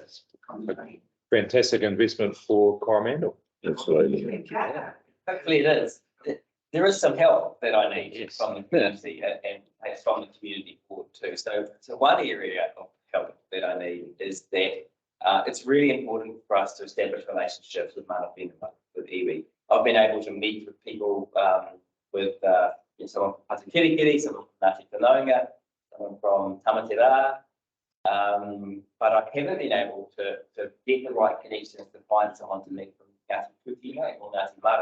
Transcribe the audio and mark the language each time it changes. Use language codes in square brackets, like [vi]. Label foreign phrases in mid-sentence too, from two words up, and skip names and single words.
[en] Fantastic investment for Coromandel. Absolutely. Hopefully it is. There is some help that I need from the community and from the community board too. So one area of help that I need is that it's really important for us to establish relationships with [mi] mana whenua, [en] with iwi. I've been able to meet with people with someone from Patakirikiri, someone from Ngāti Whanaunga, someone from Tamatera, but I haven't been able to get the right connections to find someone to meet from Ngāti Kutia or Ngāti Maru.